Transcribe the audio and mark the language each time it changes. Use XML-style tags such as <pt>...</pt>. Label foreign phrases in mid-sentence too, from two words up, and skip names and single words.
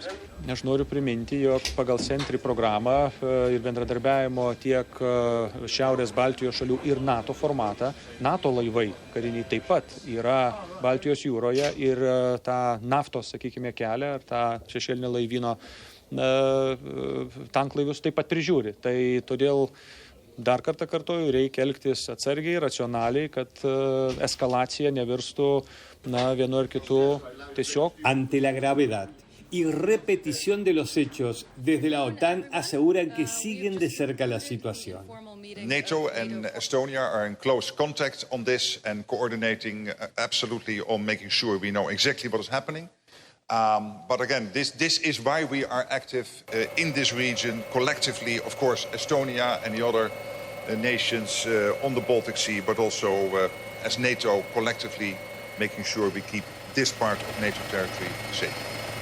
<lt>Aš noriu priminti, jog pagal Sentry programą ir bendradarbiavimo tiek Šiaurės Baltijos šalių ir NATO formatą, NATO laivai kariniai taip pat yra Baltijos jūroje ir tą naftos, sakykime, kelią ar tą šešėlinio laivyno tanklaivius taip pat prižiūri. Tai todėl dar kartą kartoju, reikia elgtis atsargiai, racionaliai, kad eskalacija nevirstų vienu ar kitu tiesiog.</lt> <es>Ante la gravedad y repetición de los hechos, desde la OTAN aseguran que siguen de cerca la situación.</es> <en>NATO and Estonia are in close contact on this and coordinating absolutely on making sure we know exactly what is happening. But again, this is why we are active in this region collectively, of course, Estonia and the other nations on the Baltic Sea, but also as NATO collectively making sure we keep this part of NATO territory safe.</en>